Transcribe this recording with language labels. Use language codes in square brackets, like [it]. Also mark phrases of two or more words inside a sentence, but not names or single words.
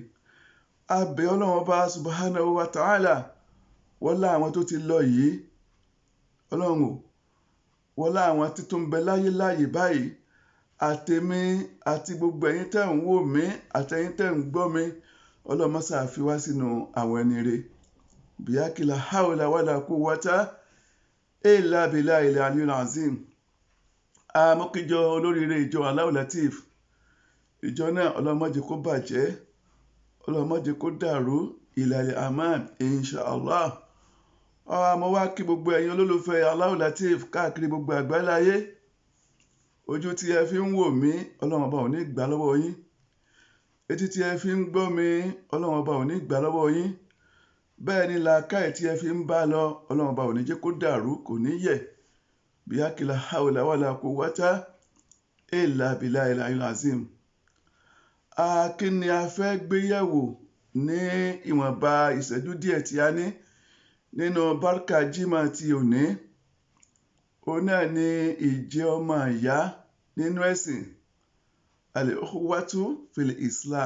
[yo] A bẹ̀ Ọlọ́run ọba [ar] سبحانه وتعالى [yo] wọlá àwọn tó ti lọ yìí, Ọlọ́run ò wọlá àwọn tí tó ń bẹ láyé láàyè báyìí, àtèmi àti gbogbo ẹ̀yin tẹ́ ń wò mí àtẹ̀yin tẹ́ ń gbọ́ mi, Ọlọ́run má ṣe fi wá sínú àwọn ẹni rere. [ar] Bíákìlá حول ولا قوة إلا بالله العلي العظيم. [yo] Àmọ́kíjọ olóríire ìjọ Allahu Latif, ìjọ náà Ọlọ́run má jẹ́ kó bàjẹ́, Ọlọ́run má jẹ́ kó dàrú, [ar] إلى الأمان إن شاء الله. [yo] Mo wá kí gbogbo ẹ̀yin olólùfẹ́ Allahu Latif káàkiri gbogbo àgbáláyé. Ojú tí ẹ fi ń wò mí Ọlọ́run ọba ò ní gbà lọ́wọ́ yín, etí tí ẹ fi ń gbọ́ mi Ọlọ́run ọba ò ní gbà lọ́wọ́ yín, bẹ́ẹ̀ ni làákàyè tí ẹ fi ń bá lọ Ọlọ́run ọba ò ní jẹ́ kó dàrú, kò ní yẹ̀. [ar] Bíákìlá حول ولا قوة إلا بالله العلي العظيم. [yo] Kí ni a fẹ́ gbé yẹ̀wò ní ìwọ̀nba ìṣẹ́jú díẹ̀ tí a ní nínú Barka Jímọ̀ ti òní? Òun náà ni ìjẹ́ ọmọ ìyá nínú ẹ̀sìn, [ar] الأخوة في الإسلام.